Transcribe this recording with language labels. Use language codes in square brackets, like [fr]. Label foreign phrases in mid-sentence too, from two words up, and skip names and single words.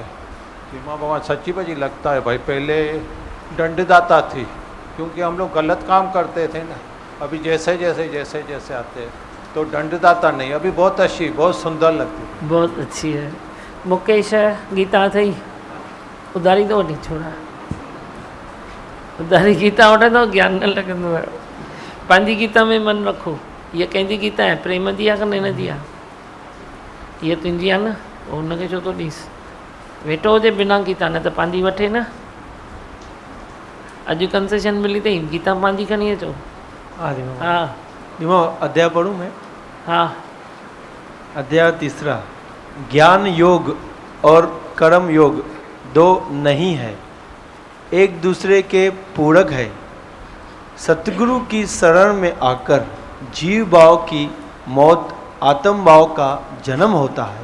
[hi] धीमा भगवान, सच्ची बची लगता है भाई, पहले दंडदाता थी, क्योंकि हम लोग गलत काम करते थे ना। अभी जैसे जैसे आते हैं तो दंडदाता नहीं। अभी बहुत अच्छी, बहुत सुंदर लगती, बहुत अच्छी है। [sd] मुकेश गीता अथई, उधारी तो वठी छोड़ा। उधारी गीता वठे तो ज्ञान न लॻंदो आहे। पंहिंजी गीता में मन रखो। ये कंहिंजी गीता आहे, प्रेम जी आहे कि नैन जी आहे? ये तुंहिंजी आहे न, हुनखे छो थो ॾींसि? वेठो हुजे बिना गीता, न त पंहिंजी वठे न। अॼु कंसेशन मिली अथई, गीता पंहिंजी खणी अचो। [hi] हाँ धीमा, अध्याय पढ़ूँ मैं? हाँ। अध्याय 3। ज्ञान योग और कर्म योग दो नहीं है, एक दूसरे के पूरक है। सतगुरु की शरण में आकर जीव भाव की मौत, आत्म भाव का जन्म होता है।